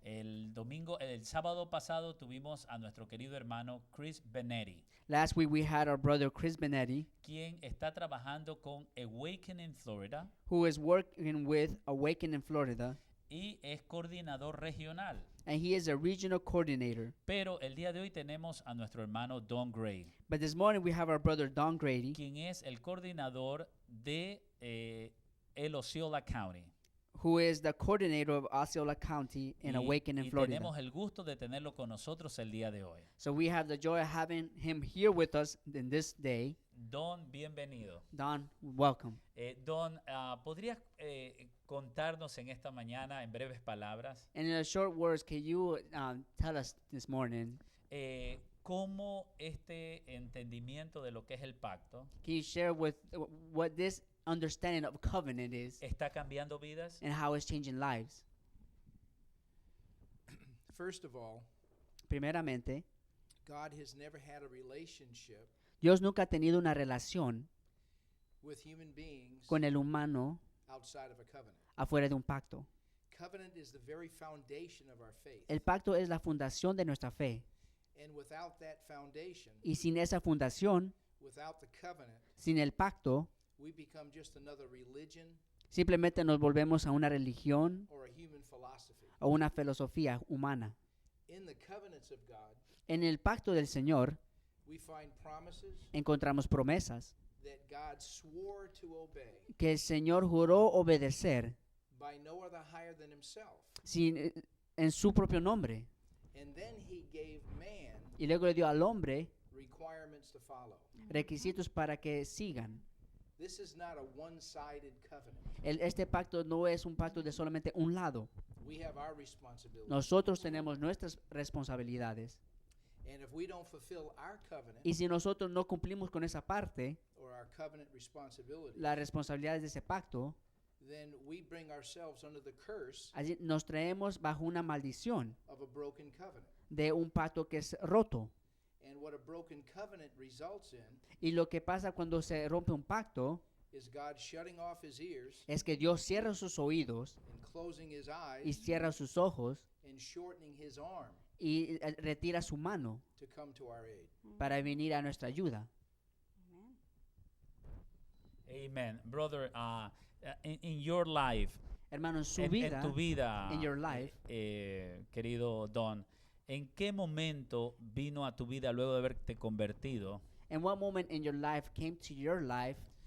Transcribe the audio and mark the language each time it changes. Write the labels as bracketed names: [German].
[Spanish] El sábado pasado tuvimos a nuestro querido hermano Chris Benetti, [English] Last week we had our brother Chris Benetti, [Spanish] quien está trabajando con Awakening Florida [English] who is working with Awaken in Florida, [Spanish] y es coordinador regional. [English] and he is a regional coordinator. [Spanish] Pero el día de hoy tenemos a nuestro hermano Don Gray, [English] But this morning we have our brother Don Grady, [Spanish] quien es el coordinador de El Osceola County. [English] who is the coordinator of Osceola County in Awaken in [Spanish] y [English] Florida. [Spanish] tenemos el gusto de tenerlo con nosotros el día de hoy. [English] So we have the joy of having him here with us in this day. [Spanish] Don, bienvenido. [English] Don, welcome. [Spanish] Don, ¿podrías contarnos en esta mañana en breves palabras [English] And in a short words, can you tell us this morning, [Spanish] cómo este entendimiento de lo que es el pacto [English] can you share with what this understanding of covenant is [Spanish] está cambiando vidas? [English] and how it's changing lives? First of all, [Spanish] Primeramente, [English] God has never had a relationship [Spanish] Dios nunca ha tenido una relación [English] with human beings [Spanish] con el humano [English] outside of a covenant. [Spanish] afuera de un pacto. [English] Covenant is the very foundation of our faith. [Spanish] El pacto es la fundación de nuestra fe. [English] And without that foundation, [Spanish] Y sin esa fundación, [English] without the covenant, [Spanish] sin el pacto, [English] we become just another religion [Spanish] simplemente nos volvemos a una religión [English] or a human philosophy. [Spanish] o una filosofía humana. [English] In the covenants of God, [Spanish] En el pacto del Señor [English] we find promises [Spanish] encontramos promesas [English] that God swore to obey [Spanish] que el Señor juró obedecer [English] by no other higher than himself. [Spanish] en su propio nombre. [English] And then he gave man [Spanish] Y luego le dio al hombre [English] requirements to follow. [Spanish] requisitos para que sigan. [English] This is not a one-sided covenant. [Spanish] Este pacto no es un pacto de solamente un lado. [English] We have our responsibility. [Spanish] Nosotros tenemos nuestras responsabilidades. [English] And if we don't fulfill our covenant [Spanish] Y si nosotros no cumplimos con esa parte, [English] or our covenant responsibility, [Spanish] las responsabilidades de ese pacto, [English] then we bring ourselves under the curse [Spanish] allí nos traemos bajo una maldición [English] of a broken covenant. [Spanish] de un pacto que es roto. [English] And what a broken covenant results in [Spanish] Y lo que pasa cuando se rompe un pacto [English] is God shutting off his ears [Spanish] es que Dios cierra sus oídos [English] and closing his [Spanish] y [English] eyes [Spanish] cierra sus ojos [English] and shortening his arm [Spanish] y retira su mano [English] to come to our aid. [Spanish] para venir a nuestra ayuda. [English] Amen. Amen. Brother, in your life, [Spanish] Hermano, en su en vida, tu vida, [English] in your life, [Spanish] querido Don, ¿en qué momento vino a tu vida luego de haberte convertido [English] in what moment in your life came to your life